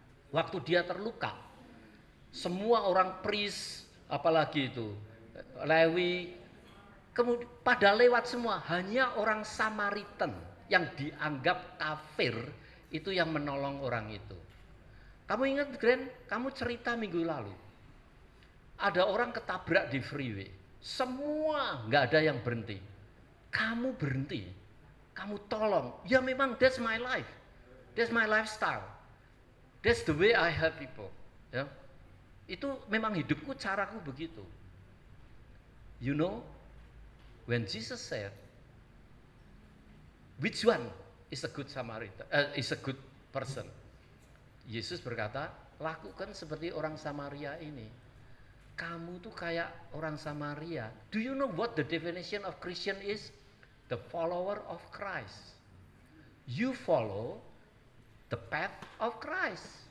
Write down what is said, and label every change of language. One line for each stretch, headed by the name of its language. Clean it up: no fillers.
Indonesian: Waktu dia terluka, semua orang priest, apalagi itu, Lewi, kemudian pada lewat semua, hanya orang Samaritan yang dianggap kafir itu yang menolong orang itu. Kamu ingat Grant, kamu cerita minggu lalu, ada orang ketabrak di freeway, semua nggak ada yang berhenti. Kamu berhenti, kamu tolong. Ya memang
English: that's my life, that's my lifestyle, that's the way I help people.
Indonesian: Ya, itu memang hidupku, caraku begitu.
English: You know, when Jesus said, which one is a good Samaritan, is a good person?
Indonesian: Yesus berkata, lakukan seperti orang Samaria ini. Kamu tuh kayak orang Samaria.
English: Do you know what the definition of Christian is? The follower of Christ. You follow the path of Christ.